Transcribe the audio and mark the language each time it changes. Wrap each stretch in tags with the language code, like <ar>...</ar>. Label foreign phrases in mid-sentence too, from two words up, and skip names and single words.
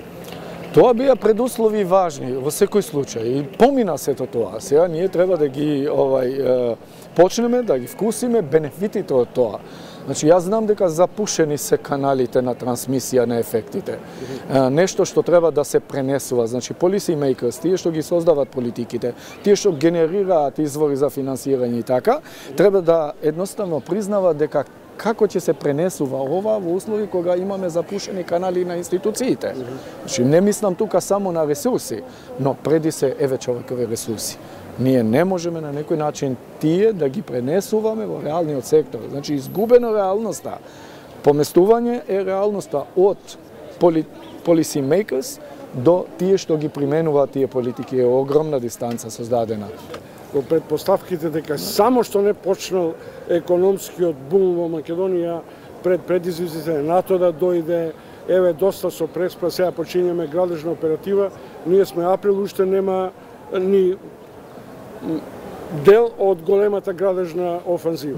<mk>Тоа беа предуслови важни во секој случај и помина сето тоа. Сега ние треба да ги почнеме да ги вкусиме бенефитите од тоа. Значи, јас знам дека запушени се каналите на трансмисија на ефектите. Нешто што треба да се пренесува. Значи,</mk> <en>policy makers,</en> <mk>тие што ги создават политиките, тие што генерираат извори за финансирање и така, треба да едноставно признават дека како ќе се пренесува ова во услови кога имаме запушени канали на институциите. Значи, не мислам тука само на ресурси, но преди се човекови ресурси. Ние не можеме на некој начин тие да ги пренесуваме во реалниот сектор. Значи, изгубена реалноста. Поместување е реалноста од</mk> <en>policy makers</en> <mk>до тие што ги применуваат тие политики. Е огромна дистанца создадена. Во предпоставките дека само што не почнал економскиот бум во Македонија пред предизвиците НАТО да дојде, еве доста со преспа, сега почињаме градежна оператива, ние сме април, уште нема ни дел од големата градежна офанзива.</mk>